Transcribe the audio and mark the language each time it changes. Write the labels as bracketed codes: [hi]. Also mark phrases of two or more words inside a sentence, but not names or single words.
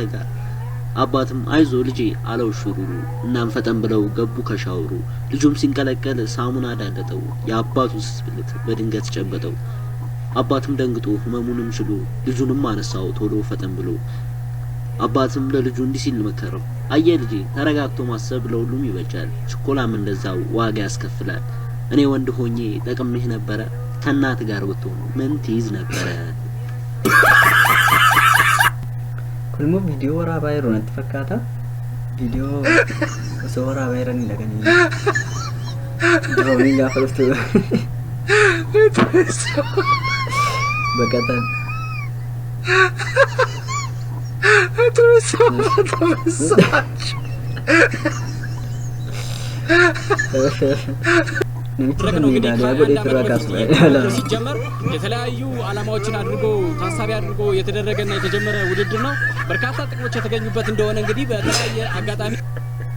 [am] ጋር። አባትም አይዞ ልጄ አለው ሹሩሩ። እናም ፈጠን ብለው ገቡ ከሻወሩ። ልጁም ሲንቀለቀል ሳሙና ዳለጠው። የአባቱ ስብልት በድንገት ጨበጠው። አባትም ደንግጦ ህመሙንም ችሎ ልጁንም አነሳው ቶሎ ፈጠን ብሎ። አባትም ለልጁ እንዲህ ሲል መከረው፣ አየ ልጄ ተረጋግቶ ማሰብ ለሁሉም ይበጃል። ችኮላም እንደዛው ዋጋ ያስከፍላል። እኔ ወንድ ሆኜ ጠቅሜህ ነበረ፣ ከእናት ጋር ብትሆን ምን ትይዝ ነበረ? [om] Kulmo video wara bayro nanti fakkaata video osoo wara bayranii dhaqanii droonii gaafa dhuftu baqatan [am] ሲጀመር የተለያዩ አላማዎችን አድርጎ ታሳቢ አድርጎ የተደረገና የተጀመረ ውድድር ነው። በርካታ ጥቅሞች የተገኙበት እንደሆነ እንግዲህ በተለያየ አጋጣሚ